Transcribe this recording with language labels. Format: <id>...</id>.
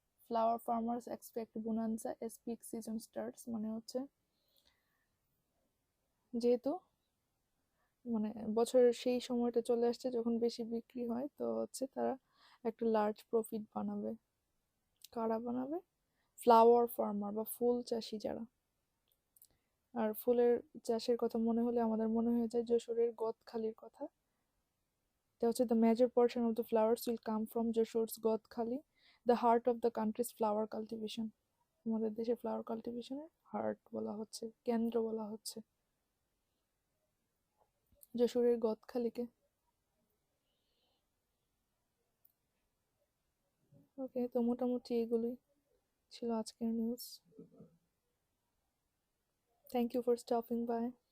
<en>flower farmers expect bonanza as peak season starts</en> <bn>মানে হচ্ছে যেহেতু মানে বছরের সেই সময়টা চলে আসছে যখন বেশি বিক্রি হয়, তো হচ্ছে তারা একটা লার্জ প্রফিট বানাবে। কারা বানাবে? ফ্লাওয়ার ফার্মার বা ফুল চাষি যারা। আর ফুলের চাষের কথা মনে হলে আমাদের মনে হয়ে যায় যশোরের গদখালির কথা। এটা হচ্ছে</bn> <en>the major portion of the flowers will come from Joshor's Godkhali, the heart of the country's flower cultivation.</en> <bn>আমাদের দেশে ফ্লাওয়ার কাল্টিভেশনের হার্ট বলা হচ্ছে, কেন্দ্র বলা হচ্ছে যশোরের গদখালিকে। ওকে, তো মোটামুটি এগুলোই ছিল আজকের news.</bn> <en>Thank you for stopping by.</en>